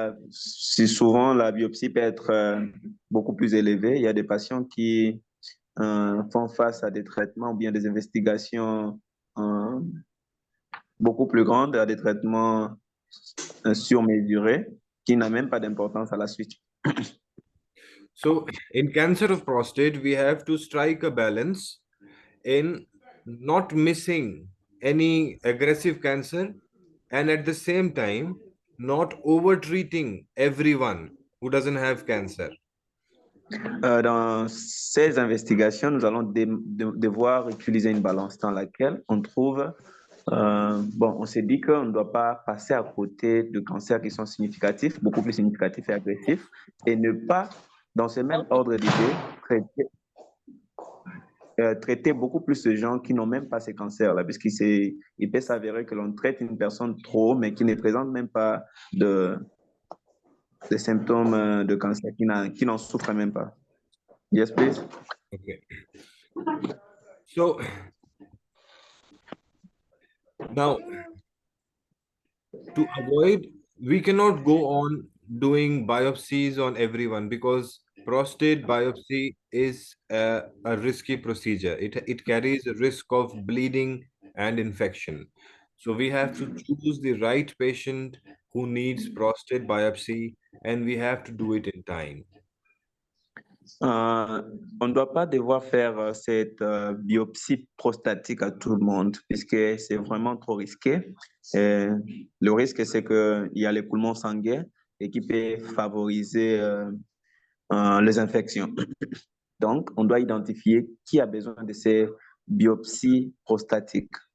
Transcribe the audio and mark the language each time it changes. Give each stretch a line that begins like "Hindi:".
French: Si souvent la biopsie peut être beaucoup plus élevée, il y a des patients qui font face à des traitements ou bien des investigations beaucoup plus grandes, à des traitements surmesurés qui n'ont même pas d'importance à la suite.
English: So, in cancer of prostate, we have to strike a balance in not missing any aggressive cancer and at the same time not over treating everyone who doesn't have cancer.
French: Dans ces investigations, nous allons devoir utiliser une balance dans laquelle on trouve, on s'est dit qu'on ne doit pas passer à côté de cancers qui sont significatifs, beaucoup plus significatifs et agressifs, et ne pas, dans ce même ordre d'idée, traiter beaucoup plus de gens qui n'ont même pas ces cancers-là, puisqu'il peut s'avérer que l'on traite une personne trop, mais qui ne présente même pas de symptômes de cancer, qui n'en souffrent même pas.
English: Yes, please. Okay. So now, to avoid, we cannot go on doing biopsies on everyone because prostate biopsy is a risky procedure. It carries a risk of bleeding and infection. So we have to choose the right patient who needs prostate biopsy and we have to do it in time.
French: On ne doit pas devoir faire cette biopsie prostatique à tout le monde, puisque c'est vraiment trop risqué. Le risque, c'est qu'il y a l'écoulement sanguin et qui peut favoriser les infections. Donc, on doit identifier qui a besoin de ces biopsies prostatiques.